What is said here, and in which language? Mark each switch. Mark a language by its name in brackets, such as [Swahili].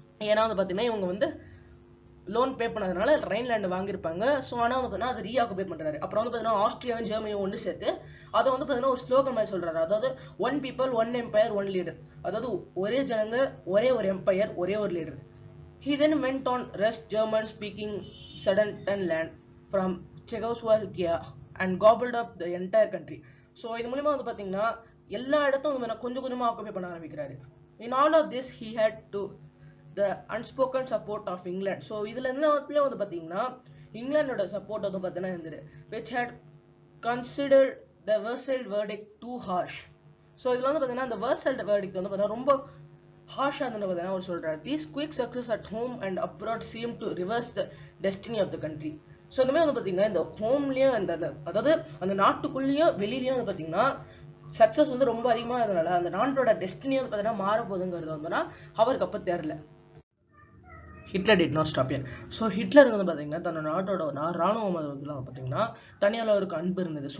[Tamil] ஏன்னா வந்து பார்த்தீங்கன்னா இவங்க வந்து லோன் பே பண்ணதுனால ரைன்லேண்ட் வாங்கியிருப்பாங்க. ஸோ ஆனால் வந்து பார்த்தீங்கன்னா அதை ரீஆக்குபை பண்றாரு. அப்புறம் வந்து பார்த்தீங்கன்னா ஆஸ்திரியாவும் ஜெர்மனியும் ஒன்று சேர்த்து அதை வந்து பார்த்தீங்கன்னா ஒரு ஸ்லோகன் மாதிரி சொல்றாரு. அதாவது [English] one people one empire one leader, [Tamil] அதாவது ஒரே ஜனங்க ஒரே ஒரு எம்பையர் ஒரே ஒரு leader. [English] He then went on rest German-speaking Sudetenland from Czechoslovakia and gobbled up the entire country. [Tamil] So இது மூலமா வந்து பாத்தீங்கன்னா எல்லா இடத்தையும் வந்து கொஞ்சம் கொஞ்சமா ஆக்குபை பண்ண ஆரம்பிக்கிறாரு. [English] In all of this he had to the unspoken support of England. [Tamil] So இதுல எல்லாத்துலயும் வந்து பாத்தீங்கன்னா இங்கிலாந்தோட சப்போர்ட் வந்து பாத்தீங்கன்னா இருந்தது, [English] which had considered the Versailles verdict too harsh. [Tamil] So இதுல வந்து பாத்தீங்கன்னா அந்த Versailles verdict வந்து பாத்தீங்கன்னா ரொம்ப ஹார்ஷா இருந்தது அவர் சொல்றாரு. [English] These quick success at home and abroad seem to reverse the destiny of the country. [Tamil] So இந்த மாதிரி வந்து பார்த்தீங்கன்னா இந்த ஹோம்லயும் அதாவது அந்த நாட்டுக்குள்ளேயும் வெளியிலயும் வந்து பார்த்தீங்கன்னா சக்சஸ் வந்து ரொம்ப அதிகமாக இருந்தனால அந்த நாட்டோட டெஸ்டினி வந்து பார்த்தீங்கன்னா மாற போகுதுங்கிறது வந்து அவருக்கு அப்போ தெரியல. [English] Hitler did not stop here. [Tamil] So Hitler வந்து பார்த்தீங்கன்னா தன்னோட நாட்டோட ராணுவம் வந்து பார்த்தீங்கன்னா தனியால் அவருக்கு அன்பு இருந்தது.